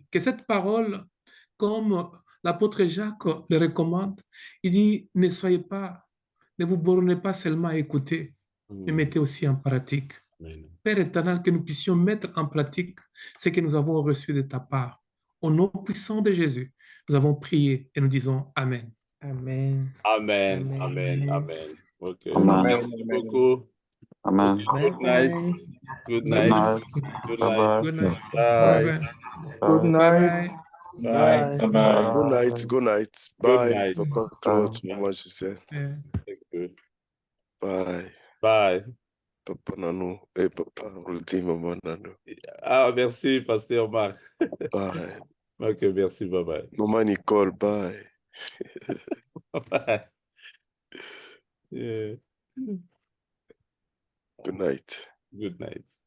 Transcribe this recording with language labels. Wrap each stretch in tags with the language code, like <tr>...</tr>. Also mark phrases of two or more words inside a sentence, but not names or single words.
<fr>Que cette parole, comme l'apôtre Jacques le recommande, il dit, ne soyez pas, ne vous bornez pas seulement à écouter, mais mettez aussi en pratique. Amen. Père éternel, que nous puissions mettre en pratique ce que nous avons reçu de ta part. Au nom puissant de Jésus, nous avons prié et nous disons Amen. Amen. Amen. Amen. Amen. Amen. Ok. Amen. Merci beaucoup. Amen.</fr> <en>Good night. Good night. Night. Good Bye night. bye. Good night. Bye. Good Bye. night. Bye. Bye. Bye. Good night, good night. Good Bye, night.</en> <fr>Papa Claude, Maman Gisèle.</fr> <en>Yeah. Thank you. Bye, Bye.</en> <fr>Papa Nanou. Et Papa Rudy, Maman Nanou. Ah, merci, Pasteur Marc.</fr> <en>Bye. Ok, merci. Bye bye.</en> <fr>Maman Nicole,</fr> <en>bye. Bye. Yeah. Good night. Good night.</en>